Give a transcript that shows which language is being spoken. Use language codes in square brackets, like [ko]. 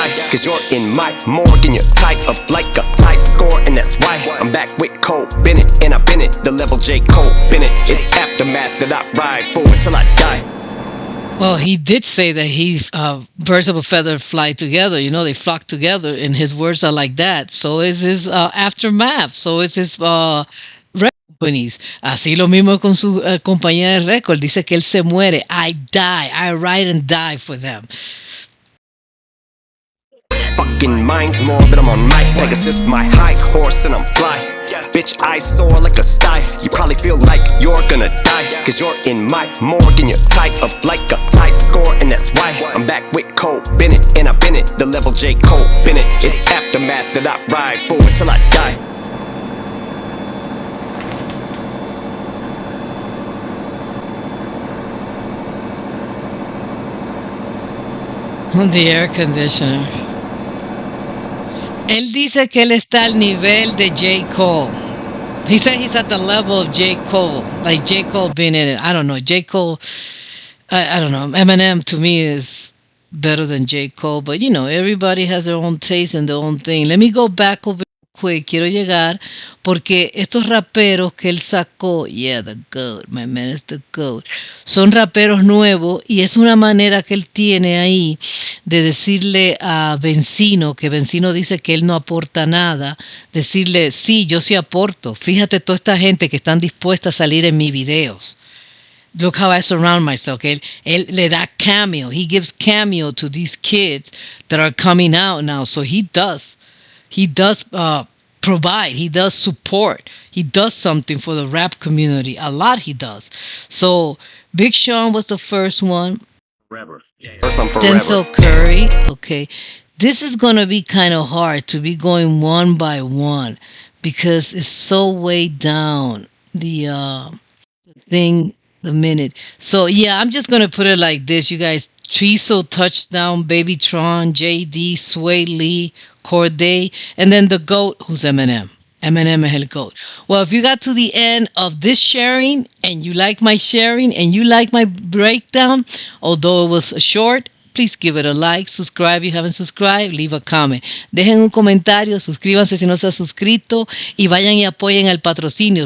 [en] Cause you're in my morgue and you're tied up like a tight score, and that's why I'm back with Cole Bennett, and I've been it, the level J. Cole Bennett. It's aftermath that I ride for until I die. Well, he did say that birds of a feather fly together. They flock together, and his words are like that. So is his aftermath. So is his companies. [es] Así lo mismo con su compañía de récord. Dice que él se muere. [en] I die. I ride and die for them. Fucking mind's morbid. I'm on my Pegasus, my high horse, and I'm fly. Bitch, I soar like a sty. You probably feel like you're gonna die, cause you're in my morgue and you're tied up like a tight score, and that's why I'm back with Cole Bennett, and I've been it, the level J. Cole Bennett. It's aftermath that I ride for until I die. The air conditioner. [es] Él dice que él está al nivel de J. [en] Cole. He said he's at the level of J. Cole. Like J. Cole being in it. I don't know. J. Cole, I don't know. Eminem to me is better than J. Cole, but you know, everybody has their own taste and their own thing. Let me go back over quick. [es] Quiero llegar porque estos raperos que él sacó, [en] yeah, the GOAT, my man is the GOAT, [es] son raperos nuevos y es una manera que él tiene ahí de decirle a Vencino, que Vencino dice que él no aporta nada, decirle, sí, yo sí aporto. Fíjate toda esta gente que están dispuesta a salir en mis videos. [en] Look how I surround myself. [es] Él le da cameo. [en] He gives cameo to these kids that are coming out now. So he does. He does provide. He does support. He does something for the rap community. A lot he does. So Big Sean was the first one. Forever. First, I'm forever. Denzel Curry. Okay. This is going to be kind of hard to be going one by one because it's so way down. The thing the minute. So yeah, I'm just gonna put it like this, you guys. Triso, Touchdown, Babytron, JD, Sway Lee, Corday, and then the GOAT, who's Eminem. Eminem is el GOAT. Well, if you got to the end of this sharing and you like my sharing and you like my breakdown, although it was short, please give it a like, subscribe if you haven't subscribed, leave a comment. [es] Dejen un comentario, suscríbanse si no se han suscrito y vayan y apoyen al patrocinio.